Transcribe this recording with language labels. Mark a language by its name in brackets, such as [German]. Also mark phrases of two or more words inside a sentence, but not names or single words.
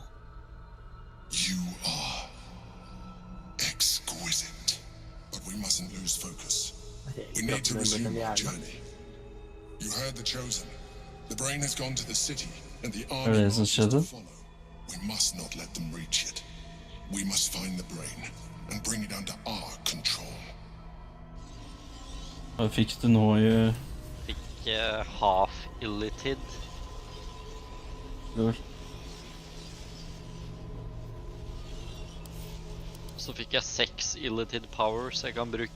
[English] You are exquisite, but we mustn't lose focus. We need to resume our journey. You heard the Chosen. The brain has gone to the city, and the army marches to follow. We must not let them reach it. We must find the brain and bring it under our control. [Norwegian] Hva fikk du nå i... Fikk [English] half illitid. [Norwegian] Lol. Så fikk jeg 6 [English] illitid powers [Norwegian] jeg kan bruke.